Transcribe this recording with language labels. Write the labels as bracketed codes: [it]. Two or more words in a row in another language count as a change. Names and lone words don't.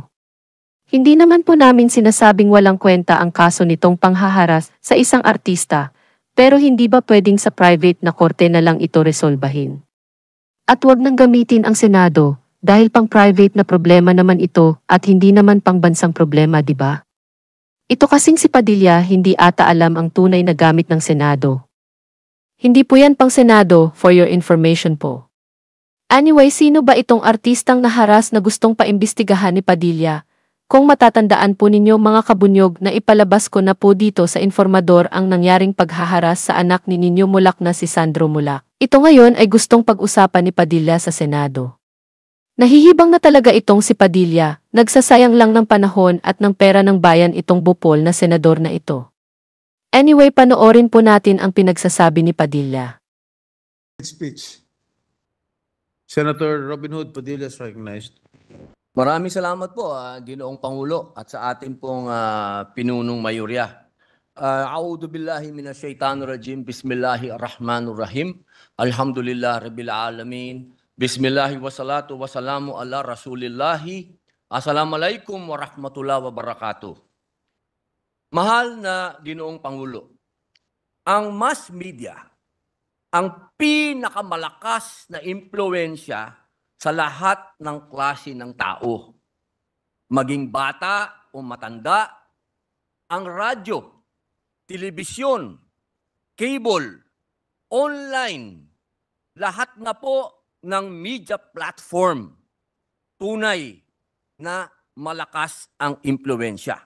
[tl] Hindi naman po namin sinasabing walang kwenta ang kaso nitong panghaharas sa isang artista, pero hindi ba pwedeng sa private na korte na lang ito resolbahin? At wag nang gamitin ang Senado, dahil pang-private na problema naman ito at hindi naman pang-bansang problema, di ba? Ito kasing si Padilla hindi ata alam ang tunay na gamit ng Senado. Hindi po yan pang Senado, [en] for your information po. [tl] Anyway, sino ba itong artistang naharas na gustong paimbestigahan ni Padilla? Kung matatandaan po ninyo mga kabunyog na ipalabas ko na po dito sa Informador ang nangyaring paghaharas sa anak ni Nino Mulak na si Sandro Mulak. Ito ngayon ay gustong pag-usapan ni Padilla sa Senado. Nahihibang na talaga itong si Padilla, nagsasayang lang ng panahon at ng pera ng bayan itong bupol na senador na ito. Anyway, panoorin po natin ang pinagsasabi ni Padilla. [en] Speech. Senator Robin Hood Padilla is recognized. [tl] Maraming salamat po, Ginoong Pangulo at sa ating pong pinunong mayorya. [ar] أعوذ بالله من الشيطان الرجيم بسم الله الرحمن الرحيم. الحمد لله رب العالمين بسم الله والصلاة والسلام على رسول الله. السلام عليكم ورحمة الله وبركاته. [tl] Mahal na Ginoong Pangulo, ang mass media, ang pinakamalakas na impluwensya sa lahat ng klase ng tao. Maging bata o matanda, ang radyo, telebisyon, cable, online, lahat na po ng media platform, tunay na malakas ang impluwensya.